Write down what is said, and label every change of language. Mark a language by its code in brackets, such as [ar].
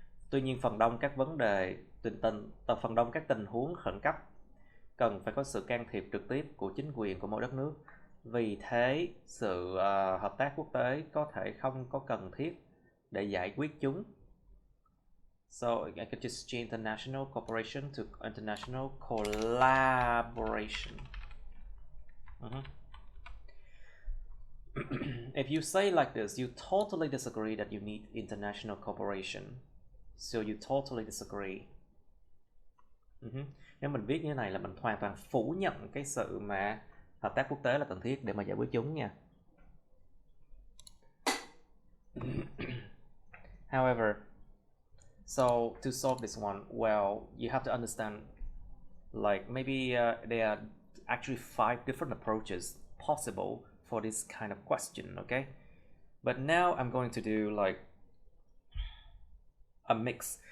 [vi] Tuy nhiên, phần đông các vấn đề, phần đông các tình huống khẩn cấp cần phải có sự can thiệp trực tiếp của chính quyền của mỗi đất nước. Vì thế, sự hợp tác quốc tế có thể không có cần thiết để giải quyết chúng. [en] So I could just change international cooperation to international collaboration. If you say like this, you totally disagree that you need international cooperation. So you totally disagree. [vi] Nếu mình viết như thế này là mình hoàn toàn phủ nhận cái sự mà hợp tác quốc tế là cần thiết để mà giải quyết chúng nha. [en] However, so to solve this one, well, you have to understand, like maybe there are actually 5 different approaches possible for this kind of question, okay? But now I'm going to do like a mix.